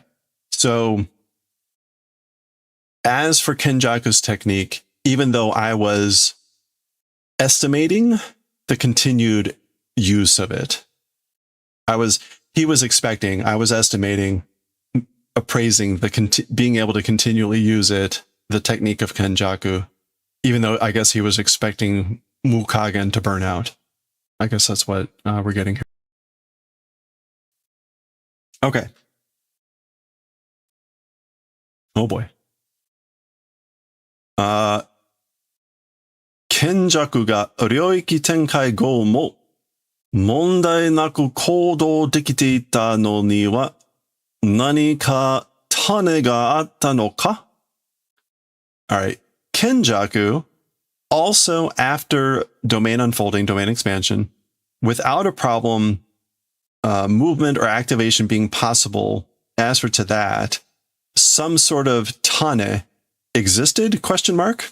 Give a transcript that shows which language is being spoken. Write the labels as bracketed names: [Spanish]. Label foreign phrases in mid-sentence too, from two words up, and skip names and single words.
[English] So as for Kenjaku's technique, even though I was estimating the continued use of it, I was estimating, appraising being able to continually use it, the technique of Kenjaku, even though I guess he was expecting Mukagen to burn out. I guess that's what we're getting here. Okay. Oh boy. [Japanese] 羂索が領域展開後も問題なく行動できていたのには何かタネがあったのか? [English] All right. Kenjaku, also after domain unfolding, domain expansion, without a problem, movement or activation being possible, as for to that, some sort of tane existed, question mark?